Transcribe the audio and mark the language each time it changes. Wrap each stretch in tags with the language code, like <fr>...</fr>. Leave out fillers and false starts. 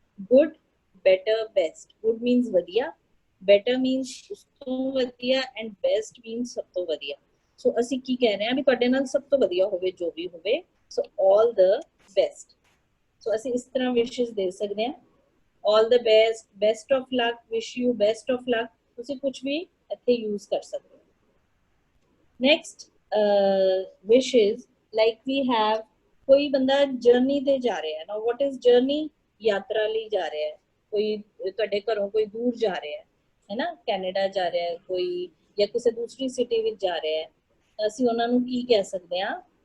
<pa>Good, better, best. Good means ਵਧੀਆ, better means ਉਸ ਤੋਂ ਵਧੀਆ, ਐਂਡ ਬੈਸਟ ਮੀਨਸ ਸਭ ਤੋਂ ਵਧੀਆ। ਸੋ ਅਸੀਂ ਕੀ ਕਹਿ ਰਹੇ ਹਾਂ ਵੀ ਤੁਹਾਡੇ ਨਾਲ ਸਭ ਤੋਂ ਵਧੀਆ ਹੋਵੇ, ਜੋ ਵੀ ਹੋਵੇ। ਸੋ</pa> <en>All the best.</en> <pa>ਸੋ ਅਸੀਂ ਇਸ ਤਰ੍ਹਾਂ ਵਿਸ਼ੇਸ ਦੇ ਸਕਦੇ ਹਾਂ, ਆਲ the best, best of luck,</pa> <en>wish you best of luck,</en> <pa>ਤੁਸੀਂ ਕੁਝ ਵੀ ਇੱਥੇ ਯੂਜ਼ ਕਰ ਸਕਦੇ ਹੋ।</pa> <en>Next, wishes, like we have,</en> <hi>कोई बंदा जर्नी</hi> <pa>ਤੇ ਜਾ ਰਿਹਾ ਹੈ ਨਾ,</pa> <en>what is journey?</en> <pa>ਯਾਤਰਾ ਲਈ ਜਾ ਰਿਹਾ ਹੈ, ਕੋਈ ਤੁਹਾਡੇ ਘਰੋਂ ਕੋਈ ਦੂਰ ਜਾ ਰਿਹਾ ਹੈ ਨਾ, ਕੈਨੇਡਾ ਜਾ ਰਿਹਾ ਹੈ ਕੋਈ, ਜਾਂ ਕਿਸੇ ਦੂਸਰੀ ਸਿਟੀ ਵਿੱਚ ਜਾ ਰਿਹਾ ਹੈ, ਤਾਂ ਅਸੀਂ ਉਹਨਾਂ ਨੂੰ ਕੀ ਕਹਿ ਸਕਦੇ ਹਾਂ?</pa>